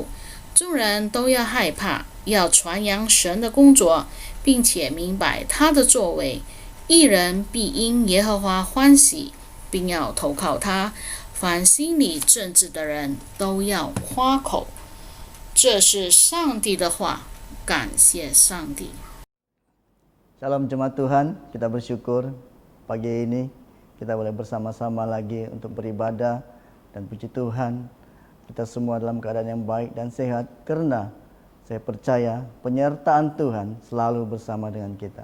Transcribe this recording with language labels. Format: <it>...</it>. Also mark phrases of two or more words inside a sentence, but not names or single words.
<zh>众人都要害怕，要传扬神的工作，并且明白他的作为。义人必因耶和华欢喜，并要投靠他。凡心里正直的人都要夸口。这是上帝的话，感谢上帝。</zh> <id>Salam jemaat Tuhan, kita bersyukur pagi ini kita boleh bersama-sama lagi untuk beribadah dan puji Tuhan. Kita semua dalam keadaan yang baik dan sehat karena saya percaya penyertaan Tuhan selalu bersama dengan kita.</id>